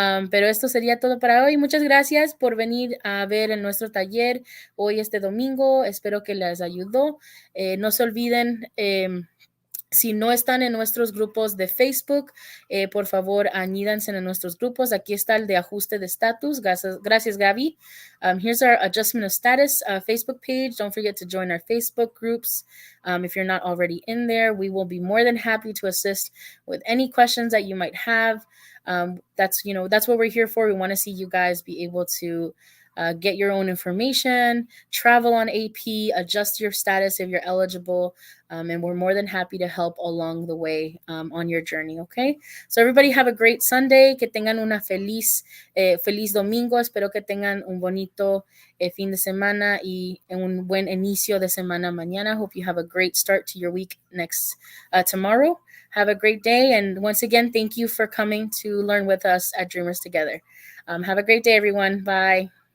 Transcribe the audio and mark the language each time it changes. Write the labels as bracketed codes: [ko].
[es] Pero esto sería todo para hoy. Muchas gracias por venir a ver en nuestro taller hoy, este domingo. Espero que les ayudó. No se olviden, si no están en nuestros grupos de Facebook, por favor, añídanse en nuestros grupos. Aquí está el de ajuste de estatus. Gracias, Gaby. [en] Here's our adjustment of status Facebook page. Don't forget to join our Facebook groups. If you're not already in there, we will be more than happy to assist with any questions that you might have. That's what we're here for. We want to see you guys be able to get your own information, travel on AP, adjust your status if you're eligible, and we're more than happy to help along the way on your journey, okay? So everybody have a great Sunday, [es] que tengan una feliz domingo, espero que tengan un bonito fin de semana y un buen inicio de semana mañana. [en] Hope you have a great start to your week tomorrow. Have a great day, and once again, thank you for coming to learn with us at Dreamers Together. Have a great day, everyone. Bye.